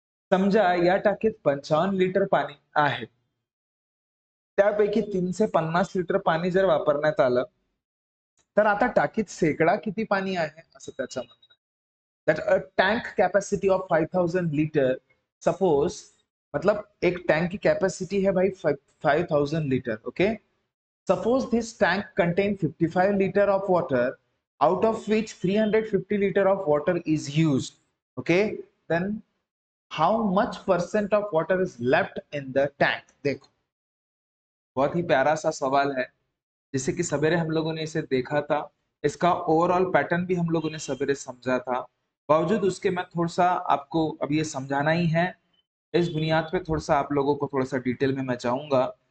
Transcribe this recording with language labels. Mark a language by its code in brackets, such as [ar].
[mr] समजा या टाकीत 55 लिटर पाणी आहे, त्यापैकी 350 लिटर पाणी जर वापरण्यात आलं तर आता टाकीत शेकडा किती पाणी आहे असं त्याचं म्हणणं आहे. [en] That a tank capacity of 5,000 litre, [hi] suppose मतलब एक टैंक की कैपेसिटी है भाई 5,000 litre, okay. [en] Suppose this tank contain 55 litre of water, out of which 350 liter of water is used, okay, then how much percent of water is left in the tank? [hi] देखो, बहुत ही प्यारा सा सवाल है। जैसे कि सवेरे हम लोगों ने इसे देखा था, इसका ओवरऑल पैटर्न भी हम लोगों ने सवेरे समझा था। बावजूद उसके मैं थोड़ा सा आपको अब ये समझाना ही है। इस बुनियाद पे थोड़ा सा आप लोगों को थोड़ा सा डिटेल में मैं जाऊंगा।